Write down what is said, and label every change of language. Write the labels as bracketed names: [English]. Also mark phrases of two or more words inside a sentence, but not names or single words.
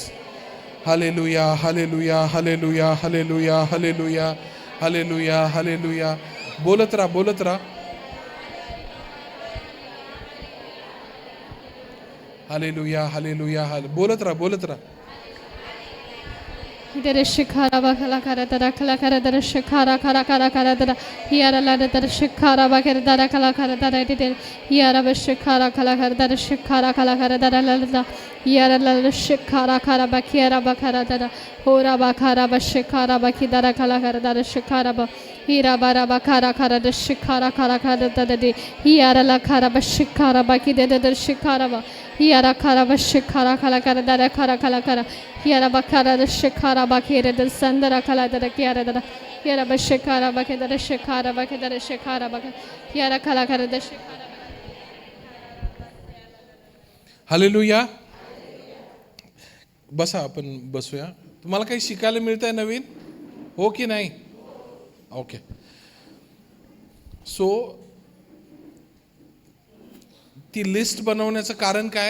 [Marathi] हालेलुया, हालेलुया, हालेलुया, हालेलुया, हालेलुया, हालेलुया, हालेलुया. बोलत राहा, बोलत राहा. हालेलुया, हालेलुया, बोलत राहा, बोलत राहा. Dere shikara bakala kara dara kala kara dara shikara kara kara kara dara hiara la dara shikara bakara dara kala kara dara dere hiara ba shikara kala kara dara shikara kala kara dara la la hiara la shikara kara bakira bakara dara hora bakara ba shikara baki dara kala kara dara shikara ba hira bara bakara kara dara shikara kala kara dara de hiara la kara ba shikara baki dara shikara ba hiara kara ba shikara kala kara dara kara kara hiara bakara dara shikara bakira dara sandara kala dara kiara dara hiara ba shikara bakira dara shikara bakira dara shikara bakira hiara kala kara dara shikara. हालेलुया. बसा, आपण बसूया. तुम्हाला काही शिकायला मिळतंय नवीन, हो की नाही? ओके. सो ती लिस्ट बनवण्याचं कारण काय?